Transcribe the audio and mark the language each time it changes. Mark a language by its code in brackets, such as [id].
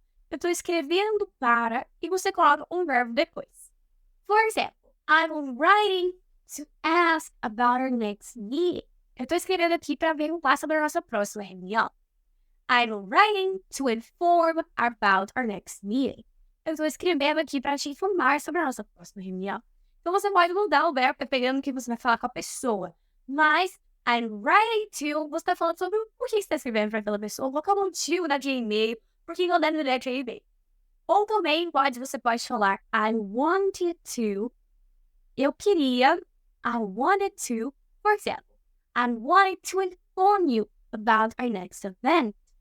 [pt] Eu tô escrevendo para e você coloca um verbo depois. [en] For example, I'm writing to ask about our next meeting. [pt] Eu tô escrevendo aqui para perguntar sobre a nossa próxima reunião. [en] I'm writing to inform about our next meeting. [pt] Eu tô escrevendo aqui para te informar sobre a nossa próxima reunião. Então você pode mudar o verbo dependendo do que você vai falar com a pessoa. Mas [en] I'm writing to, [pt] você está falando sobre por que você está escrevendo para aquela pessoa, qual é o motivo daquele e-mail, por que eu devo ler aquele e-mail. Ou também você pode falar [en] I wanted to, [pt] eu queria, [en] I wanted to, for example, I wanted to inform you about our next event.